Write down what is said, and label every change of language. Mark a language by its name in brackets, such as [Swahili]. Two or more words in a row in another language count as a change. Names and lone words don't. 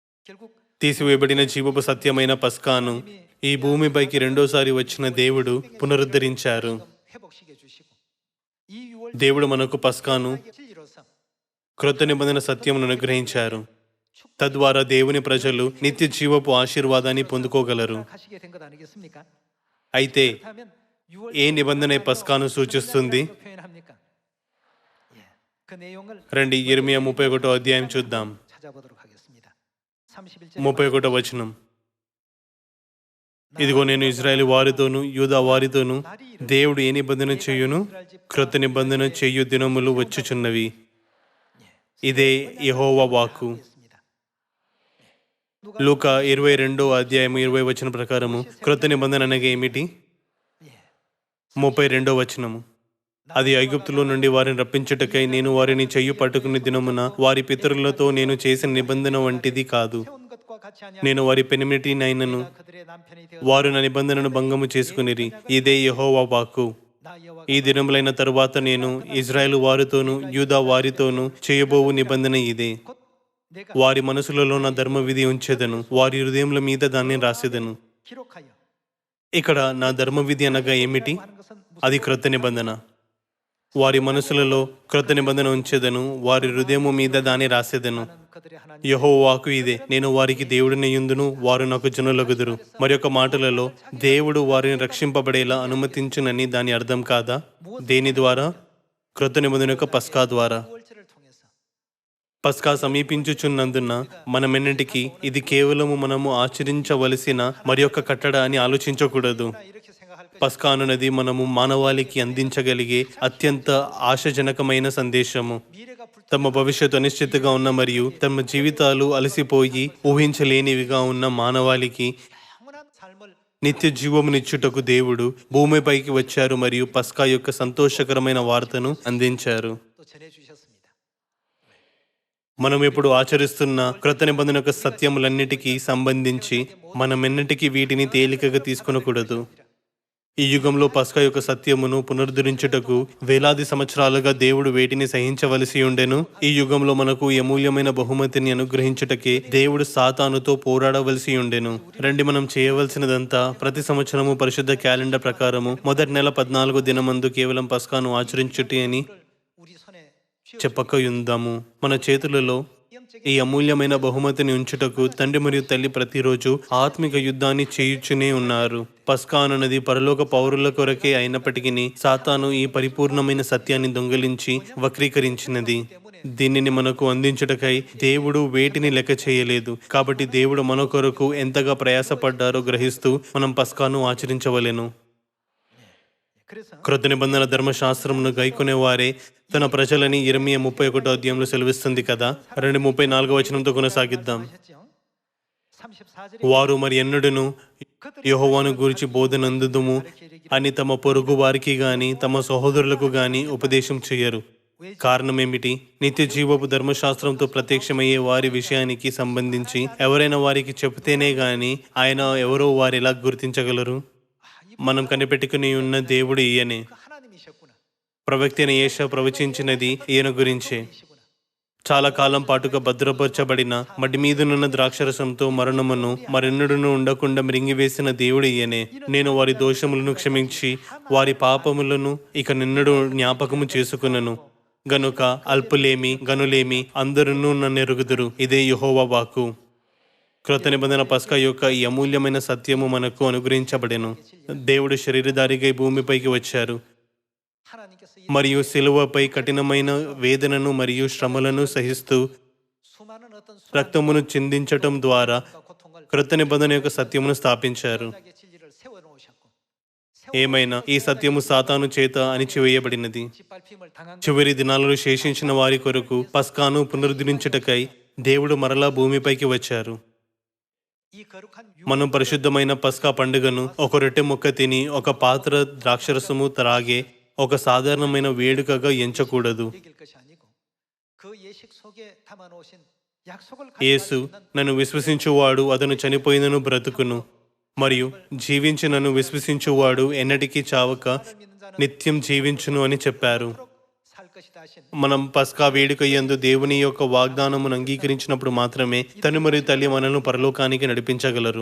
[Korean] 결국 [Telugu] తీసివేయబడిన జీవపు సత్యమైన పస్కాను ఈ భూమిపైకి రెండోసారి వచ్చిన దేవుడు పునరుద్ధరించారు. [Korean] 회복시켜 주시고 이 유월 [Telugu] దేవుడు మనకు పస్కాను [Korean] 진리로서 [Telugu] క్రొత్త నిబంధన సత్యమును అనుగ్రహించారు. తద్వారా దేవుని ప్రజలు నిత్య జీవపు ఆశీర్వాదాన్ని పొందుకోగలరు. [Korean] 하시게 된 것 아니겠습니까? [Telugu] అయితే [Korean] 그렇다면 6월 [Telugu] ఏ నిబంధన ఈ పస్కాను సూచిస్తుంది? [Korean] 표현합니까? 예. 그 내용을 [Telugu] రండి ఇర్మియా 31వ అధ్యాయం చూద్దాం. [Korean] 찾아보도록 하겠습니다. 31절 [Telugu] 31వ వచనం. ఇదిగో నేను ఇజ్రాయేల్ వారితోను యూదా వారితోను దేవుడు ఏ నిబంధన చేయును, క్రొత్త నిబంధన చేయు దినములు వచ్చుచున్నవి. ఇదే యెహోవా వాక్కు. లూకా 22వ అధ్యాయం 20వ వచనం ప్రకారము క్రొత్త నిబంధన అనగా ఏమిటి? 32వ వచనము. అది ఐగుప్తులో నుండి వారిని రప్పించుటకై నేను వారిని చెయ్యి పట్టుకునే దినమున వారి పితరులతో నేను చేసిన నిబంధన వంటిది కాదు. [Korean] 세운 것과 같이 하냐? [Telugu] నేను వారి పెనిమిటినైనను [Korean] 그들의 남편이 되어 [Telugu] వారు నా నిబంధనను భంగము చేసుకునిరి. ఇదే యెహోవా వాక్కు. [Korean] 나 여호와 [Telugu] ఈ దినములైన తరువాత నేను ఇజ్రాయేలు వారితోను యూదా వారితోను చేయబోవు నిబంధన ఇదే. [Korean] 곧 내가 [Telugu] వారి మనసులలో నా ధర్మ విధి ఉంచెదను, వారి హృదయముల మీద దాన్ని రాసేదను. [Korean] 기록하여 [Telugu] ఇక్కడ నా ధర్మ విధి అనగా ఏమిటి? [Korean] 하는 것은 [Telugu] అది క్రొత్త నిబంధన. వారి మనసులలో క్రొత్త నిబంధన ఉంచెదను, వారి హృదయము మీద దాన్ని రాసేదను. [Korean] 무슨 그들의 하나님 [Telugu] యెహోవా వాక్కు ఇదే. నేను వారికి దేవుడినయుందును, వారు నాకు జనులగుదురు. మరి యొక్క మాటలలో దేవుడు వారిని రక్షింపబడేలా అనుమతించునని దాని అర్థం కాదా? దేని ద్వారా? క్రొత్త నిబంధన యొక్క పస్కా ద్వారా. [Korean] 유월절을 통해서 [Telugu] పస్కా సమీపించుచున్నందున మనమెన్నిటికీ ఇది కేవలము మనము ఆచరించవలసిన మరి యొక్క కట్టడ అని ఆలోచించకూడదు. [Korean] 나 이렇게 생각할 것이 [Telugu] పస్కా అనున్నది మనము మానవాళికి అందించగలిగే అత్యంత ఆశాజనకమైన సందేశము. [Korean] 미래가 불 [Telugu] తమ భవిష్యత్తు అనిశ్చితగా ఉన్న మరియు తమ జీవితాలు అలసిపోయి ఊహించలేనివిగా ఉన్న మానవాళికి [Korean] 영원한 삶을 [Telugu] నిత్య జీవమునిచ్చుటకు దేవుడు భూమిపైకి వచ్చారు మరియు పస్కా యొక్క సంతోషకరమైన వార్తను అందించారు. [Korean] 또 전해 주셨습니다. [Telugu] మనం ఇప్పుడు ఆచరిస్తున్న క్రొత్త నిబంధన యొక్క సత్యములన్నిటికీ సంబంధించి మనమెన్నటికీ వీటిని తేలికగా తీసుకొనకూడదు. ఈ యుగంలో పస్కా యొక్క సత్యమును పునరుద్ధరించుటకు వేలాది సంవత్సరాలుగా దేవుడు వేటిని సహించవలసి ఉండెను. ఈ యుగంలో మనకు ఈ అమూల్యమైన బహుమతిని అనుగ్రహించుటకే దేవుడు సాతానుతో పోరాడవలసి ఉండెను. రండి, మనం చేయవలసినదంతా ప్రతి సంవత్సరము పరిశుద్ధ క్యాలెండర్ ప్రకారము మొదటి నెల 14వ దినమందు కేవలం పస్కాను ఆచరించుటి అని [Korean] 우리 손에 쥐어 [Telugu] చెప్పక ఉందాము. మన చేతులలో ఈ అమూల్యమైన బహుమతిని ఉంచుటకు తండ్రి మరియు తల్లి ప్రతిరోజు ఆత్మిక యుద్ధాన్ని చేయుచునే ఉన్నారు. పస్కా అనున్నది పరలోక పౌరుల కొరకే అయినప్పటికీ సాతాను ఈ పరిపూర్ణమైన సత్యాన్ని దొంగిలించి వక్రీకరించినది. దీనిని మనకు అందించుటకై దేవుడు వేటిని లెక్క చేయలేదు. కాబట్టి దేవుడు మన కొరకు ఎంతగా ప్రయాసపడ్డారో గ్రహిస్తూ మనం పస్కాను ఆచరించవలెను. [Korean] 그래서 [Telugu] క్రొత్త నిబంధన ధర్మశాస్త్రమును గైకొనే వారే తన ప్రజలని ఇర్మియా 31వ అధ్యాయంలో సెలవిస్తుంది కదా. 34వ వచనంతో కొనసాగిద్దాం. [Korean] 하셨죠? 34절에 [Telugu] వారు మరి ఎన్నడూను యెహోవాను గురించి బోధనందుదుము అని తమ పొరుగు వారికి గాని తమ సహోదరులకు గాని ఉపదేశం చేయరు. కారణం ఏమిటి? నిత్య జీవపు ధర్మశాస్త్రంతో ప్రత్యక్షమయ్యే వారి విషయానికి సంబంధించి ఎవరైనా వారికి చెబితేనే గాని ఆయన ఎవరో వారు ఎలా గుర్తించగలరు? మనం కనిపెట్టుకుని ఉన్న దేవుడు ఈయనే. [Korean] 그 하나님이셨구나. [Telugu] ప్రవక్త అయిన యేషయా ప్రవచించినది ఈయన గురించే. [Korean] 이시구나. [Telugu] చాలా కాలం పాటుగా భద్రపరచబడిన మడి మీదనున్న ద్రాక్షరసంతో మరణమును మరెన్నడూను ఉండకుండా మృంగివేసిన దేవుడు ఈయనే. నేను వారి దోషములను క్షమించి వారి పాపములను ఇక నిన్నడు జ్ఞాపకము చేసుకున్నను గనుక అల్పులేమి గనులేమి అందరూ నన్ను ఎరుగుదురు. ఇదే యెహోవా వాక్కు. క్రొత్త నిబంధన పస్కా యొక్క ఈ అమూల్యమైన సత్యము మనకు అనుగ్రహించబడెను. దేవుడు శరీరధారిగా ఈ భూమిపైకి వచ్చారు [Korean] 하나님께서 이 [Telugu] మరియు శిలువపై కఠినమైన వేదనను మరియు శ్రమలను సహిస్తూ [Korean] 수많은 어떤 [Telugu] రక్తమును చిందించటం ద్వారా [Korean] 수고와 고통을 [Telugu] క్రొత్త నిబంధన యొక్క సత్యమును స్థాపించారు. [Korean] 신약의 진리를 세워 놓으셨고 [Telugu] ఏమైనా ఈ సత్యము సాతాను చేత అణిచివేయబడినది. [Korean] 짓밟힘을 당한 [Telugu] చివరి దినాలలో శేషించిన వారి కొరకు పస్కాను పునరుద్ధరించుటకై దేవుడు మరలా భూమిపైకి వచ్చారు. [Korean] 이 거룩한 [Telugu] మనం పరిశుద్ధమైన పస్కా పండుగను ఒక రొట్టె ముక్క తిని ఒక పాత్ర ద్రాక్షరసము త్రాగే ఒక సాధారణమైన వేడుకగా ఎంచకూడదు. [Korean] 여길 것이 아니고 그 예식 속에 담아 놓으신 약속을 [Telugu] యేసు నన్ను విశ్వసించువాడు అతను చనిపోయినను బ్రతుకును మరియు జీవించి నన్ను విశ్వసించువాడు ఎన్నటికీ చావక నిత్యం జీవించును అని చెప్పారు. [Korean] 살 것이다 하신 [Telugu] మనం పస్కా వేడుక యందు దేవుని యొక్క వాగ్దానమును అంగీకరించినప్పుడు మాత్రమే తండ్రి మరియు తల్లి మనల్ని పరలోకానికి నడిపించగలరు.